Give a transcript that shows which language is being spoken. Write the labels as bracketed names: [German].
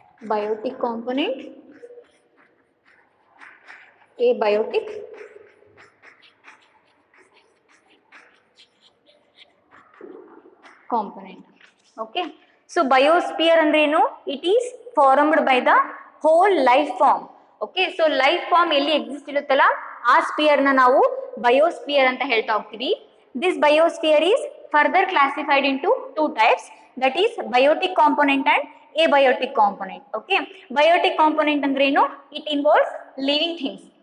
[English] Biotic component, abiotic, component. Okay, so biosphere [Kannada] ಅಂದ್ರೇನು? [English] It is formed by the whole life form. [Kannada] Okay, so life form ಎಲ್ಲಿ exist ಇರುತ್ತಲ್ಲ ಆ ಸ್ಪಿಯರ್ನ ನಾವು biosphere ಅಂತ ಹೇಳ್ತಾ ಹೋಗ್ತೀವಿ. [English] This biosphere is further classified into two types, that is biotic component and abiotic component. Okay, biotic component [Kannada] ಅಂದ್ರೇನು? [English] It involves living things.